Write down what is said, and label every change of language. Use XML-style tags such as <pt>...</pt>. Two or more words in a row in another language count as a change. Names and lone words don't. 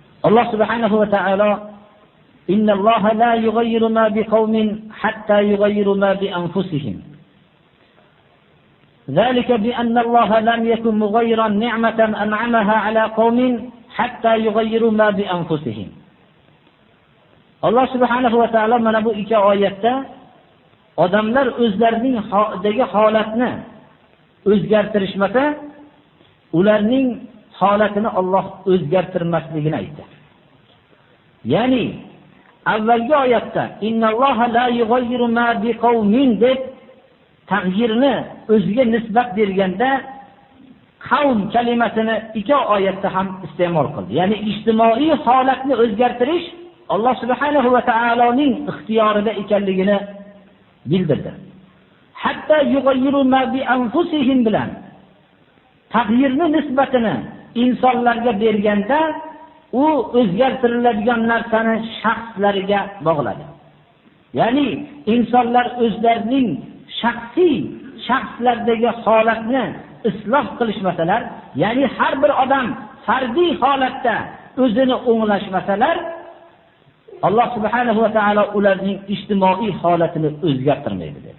<ar>الله سبحانه وتعالى إن الله لا يغير ما بقوم حتى يغيروا ما بأنفسهم. ذلك بأن الله لم يكن مغيرا نعمة أنعمها على قوم حتى يغيروا ما بأنفسهم.</ar> <uz>Alloh subhanahu va taolo mana bu ikki oyatda odamlar o'zlarining holatni o'zgartirishmasa, ularning holatini Alloh o'zgartirmasligini aytdi. Ya'ni avvalgi oyatda</uz> <ar>إن الله لا يغير ما بقوم</ar> <uz>deb tag'yirni o'ziga nisbat berganda qavm kalimasini ikki oyatda ham iste'mol qildi. Ya'ni ijtimoiy holatni o'zgartirish Alloh subhanahu va taoloning ixtiyorida ekanligini bildirdi.</uz> <ar>حتى يغيروا ما بأنفسهم</ar> <uz>bilan tag'yirni nisbatini insonlarga berganda u o'zgartiriladigan narsani shaxslarga bog'ladi. Ya'ni insonlar o'zlarining shaxslardagi holatni isloh qilishmasalar, ya'ni har bir odam fardiy holatda o'zini o'nglashmasalar, Alloh subhanahu va taolo ularning ijtimoiy holatini o'zgartirmaydi dedi.</uz>